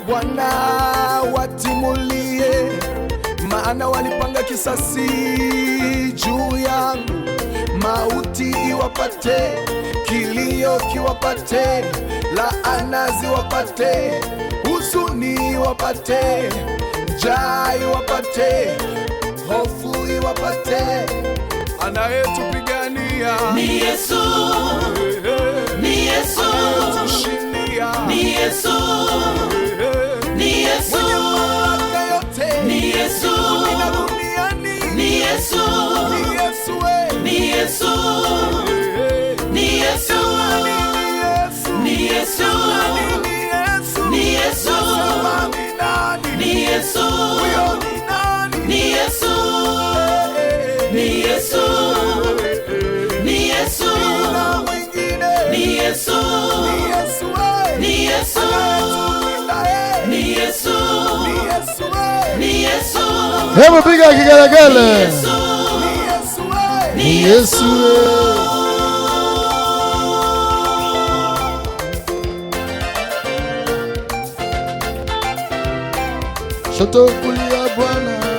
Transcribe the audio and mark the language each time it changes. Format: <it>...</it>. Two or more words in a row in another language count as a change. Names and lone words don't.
<sw>Bwana watimulie, maana walipanga kisasi juu yangu, mauti iwapate, kilio kiwapate, laana ziwapate, huzuni iwapate, njaa iwapate, hofu iwapate. Anayetupigania ni Yesu, ni Yesu, anayetushindia ni Yesu, ni Yesu, mwenye mamlaka yote ni Yesu, na duniani ni Yesu, ni Yesu, ni Yesu, ni Yesu, ni Yesu, ni Yesu, ni Yesu, ni Yesu, ni Yesu, ni Yesu, ni Yesu, ni Yesu, ni Yesu, ni Yesu. Hebu piga kigelegele. Ni Yesu. Shoto kulia Bwana.</sw>